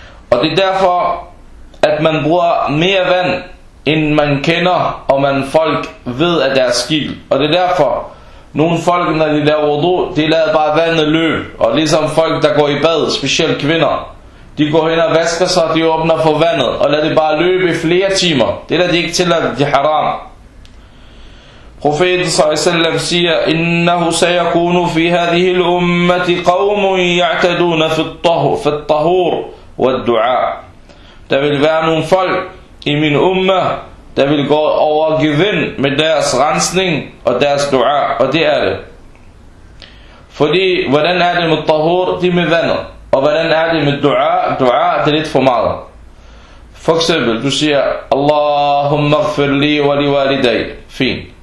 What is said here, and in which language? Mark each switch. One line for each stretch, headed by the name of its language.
Danish: Og det er derfor, at man bruger mere vand, end man kender, og man folk ved, at der er skil. Og det er derfor, nogle folk, når de laver wudu, de lader bare vandet løbe. Og ligesom folk, der går i bad, specielt kvinder, de går hen og vasker sig, de åbner for vandet, og lader det bare løbe i flere timer. Det er da de ikke tilladt, de haram. Profeten s.a.w. siger,
Arabic: إِنَّهُ سَيَكُونُ فِي هَذِهِ الْأُمَّةِ قَوْمٌ يَعْتَدُونَ فِي الطَّهُورِ وَالدُّعَاءِ.
Danish: Der vil være nogle folk i min umma, der vil gå over gevin med deres rensning og deres dua, og det er det. Fordi, hvordan er det med tahur? Det er med vandet. Og hvordan er det med dua? Dua, det er lidt for meget. For eksempel, du siger,
Arabic: Allahumma gfir li wa li waliday.
Danish: Fint.